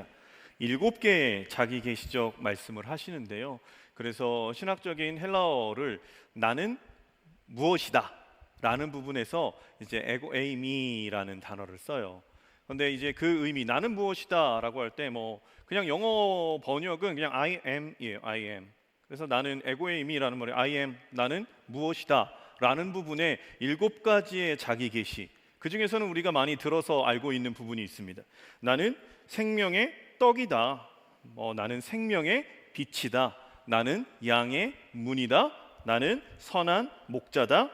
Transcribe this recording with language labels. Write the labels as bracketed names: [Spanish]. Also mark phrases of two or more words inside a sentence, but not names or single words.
[Korean] 7개의 자기 계시적 말씀을 하시는데요. 그래서 신학적인 헬라어를 나는 무엇이다 라는 부분에서 이제 [Greek] ἐγώ εἰμι라는 [Korean] 단어를 써요. 근데 이제 그 의미 나는 무엇이다라고 할 때 뭐 그냥 영어 번역은 그냥 [English] I am이에요. I am. [Korean] 그래서 나는 에고에이미라는 말이 [English] I am, [Korean] 나는 무엇이다라는 부분에 7가지의 자기 계시. 그 중에서는 우리가 많이 들어서 알고 있는 부분이 있습니다. 나는 생명의 떡이다. 나는 생명의 빛이다. 나는 양의 문이다. 나는 선한 목자다.